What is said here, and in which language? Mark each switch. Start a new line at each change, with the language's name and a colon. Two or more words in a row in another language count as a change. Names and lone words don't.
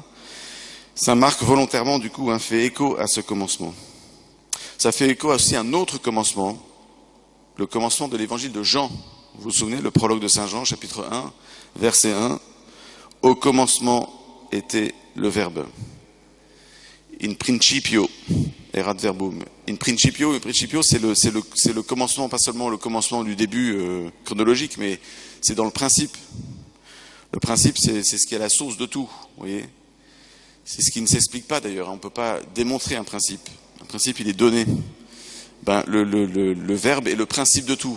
French: Saint Marc volontairement du coup fait écho à ce commencement. Ça fait écho aussi à un autre commencement, le commencement de l'évangile de Jean. Vous vous souvenez, le prologue de Saint Jean, chapitre 1, verset 1. Au commencement était le Verbe.
Latin: In principio erat verbum. In principio,
French: c'est le commencement, pas seulement le commencement du début chronologique, mais c'est dans le principe. Le principe, c'est ce qui est la source de tout, vous voyez. C'est ce qui ne s'explique pas d'ailleurs. On ne peut pas démontrer un principe. Un principe, il est donné. Le Verbe est le principe de tout.